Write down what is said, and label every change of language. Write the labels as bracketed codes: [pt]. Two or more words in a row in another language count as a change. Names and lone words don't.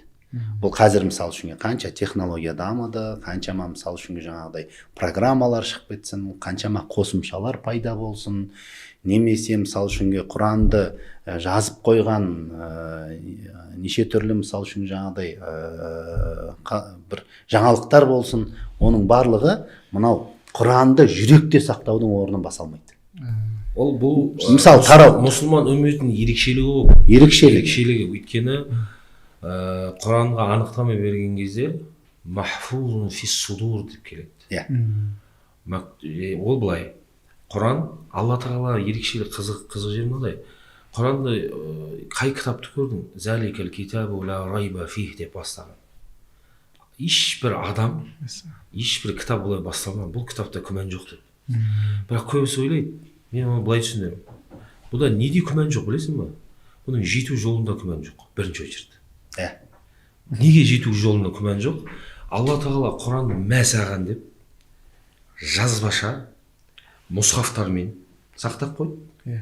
[kk] Бұл қазір мысалы үшін қанша технология дамыды, қаншама мысалы үшін жаңағыдай программалар шығып кетсін, қаншама қосымшалар пайда болсын, немесе мысалы үшін Құранды жазып қойған неше түрлі мысалы үшін жаңағыдай бір жаңалықтар болсын, оның барлығы мынау Құранды жүректе сақтаудың орнын баса алмайды. Ол бұл мысалы тарау мұсылман үмметінің ерекшелігі ол. Ерекшелігі өйткені Құранға анықтама берген кезде [ar] محفوظ في الصدور [kk] деп келеді. Ол былай. Құран Алла тағала ерекшелік қызық жері мынадай. Құранды қай кітапты көрдің? [ar] ذلك الكتاب لا ريب فيه [kk] деп бастаған. Ешбір адам, ешбір кітап олай басталмаған. Бұл кітапта күмән жоқ деп. Бірақ көбісі ойлайды, мен оны былай түсіндірем. Бұда неде күмән жоқ, білесің ба? Бұның жету жолында күмән жоқ, бірінші очередь. Неге жету жолында күмән жоқ? Алла тағала Құранды мәсаған деп жазбаша мұсхафтармен сақтап қойды.